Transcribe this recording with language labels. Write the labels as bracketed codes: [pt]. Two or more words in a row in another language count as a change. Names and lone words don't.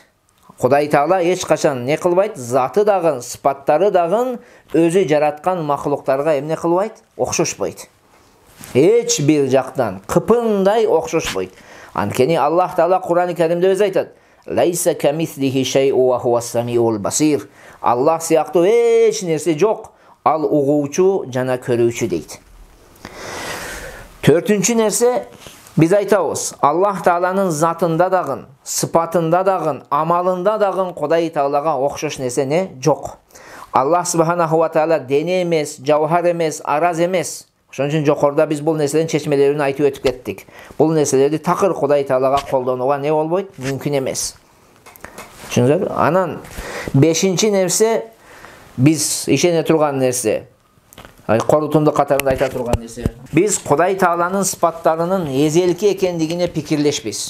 [ky] Кудай Таала эч качан не кылбайт? Заты дагы, сыпаттары дагы өзү жараткан макулуктарга эмне кылбайт? Окшошпойт. Эч бир жактан кыпындай окшошпойт. Анткени Аллах Таала Кур'ан-ы Каримде өзү айтат: [ar] "ليس كمثله شيء وهو السميع البصير." [ky] Аллах сыяктуу эч нерсе жок, ал угуучу жана көрүүчү дейт. Төртүнчү нерсе, биз айтабыз, Аллах Тааланын затында дагы, сыпатында дагы, амалында дагы Кудай Таалага окшош нерсе не жок. Аллах [ar] سبحانه وتعالى [ky] дене эмес, жауһар эмес, араз эмес. Ошон үчүн жокоруда биз бул нерселердин чечмелерин айтып өтүп кеттик. Бул нерселерди такыр Кудай Таалага колдонууга не болбойт? Мүмкүн эмес. Түшүндүңүзбү? Анан бешинчи нерсе, биз ишене турган нерсе, корутунду катарында айта турган нерсе, биз Кудай Тааланын сыпаттарынын эзелки экендигине пикирлешпиз.